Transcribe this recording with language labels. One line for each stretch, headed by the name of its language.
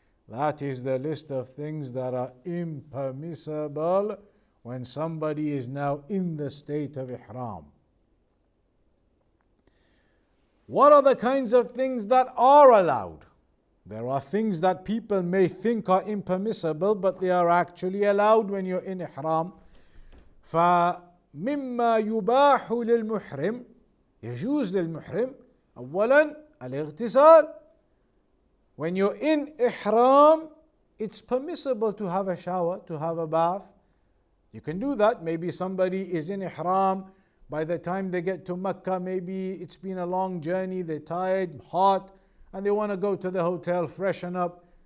English: That is the list of things that are impermissible when somebody is now in the state of ihram. What are the kinds of things that are allowed? There are things that people may think are impermissible, but they are actually allowed when you're in ihram.
Arabic: فمما يباح للمحرم يجوز للمحرم أولا الاغتسال.
English: When you're in ihram, it's permissible to have a shower, to have a bath. You can do that. Maybe somebody is in ihram. By the time they get to Mecca, maybe it's been a long journey, they're tired, hot, and they want to go to the hotel, freshen up,